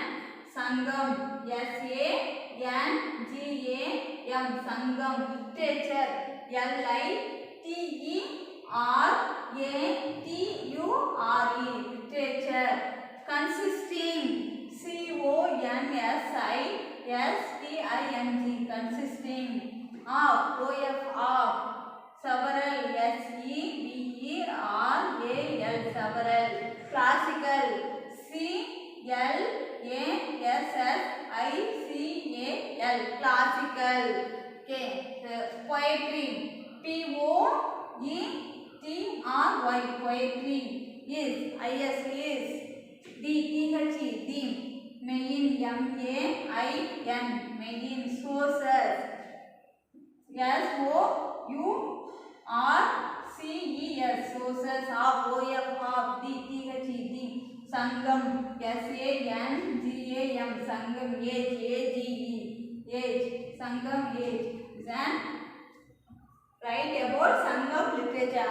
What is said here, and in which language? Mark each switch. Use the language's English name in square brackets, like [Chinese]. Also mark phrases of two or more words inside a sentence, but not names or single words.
[English] Sangam SANGAM Sangam literature LITERATURE literature consisting CONSISTING consisting of several SEVERAL several Classical. C-L-A-S-S-I-C-A-L. Classical. Okay. Poetry. P-O-E-T-R-Y. Poetry. Is. I-S is. D-T-H-E. Theme. Main. M-A-I-N. Main. Sources. S-O-U-R-C-E-S. Sources of. O-F of. D-T-H-E. Theme. Sangam. S-A-N-G-A-M. Sangam. Age. A-G-E. Age. Sangam. Age. Then write about Sangam literature.